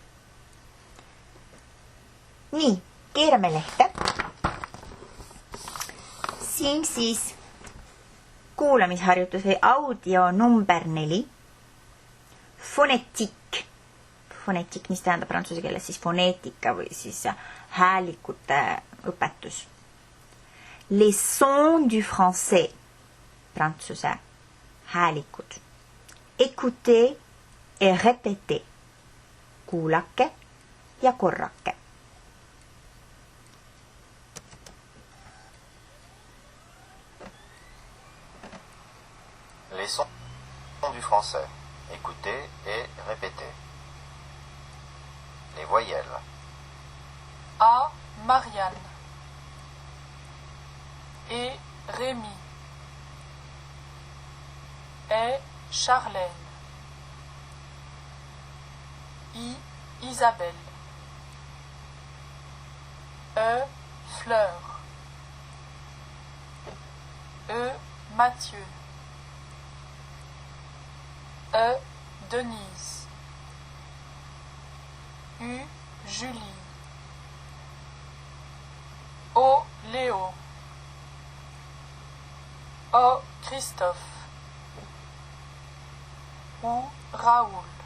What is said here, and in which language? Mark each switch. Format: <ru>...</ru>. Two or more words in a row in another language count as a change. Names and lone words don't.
<et>Nii, keerame lehte. Siin siis kuulamisharjutus või audio number 4. Fonetik, mis tähendab prantsuse keeles siis foneetika või siis häälikute õpetus.</et> <fr>Les sons du français,</fr> <et>prantsuse häälikud.</et> <fr>Écoutez et répétez,</fr> <et>kuulake ja korrake.</et> <fr>Les sons du français. Écoutez et répétez. Les voyelles. A. Marianne. E. Rémi. E. Charlène. I. Isabelle. E. Fleur. E. Mathieu. E. Denise. U. Julie. O. Léo. O. Christophe. ou Raoul.</fr>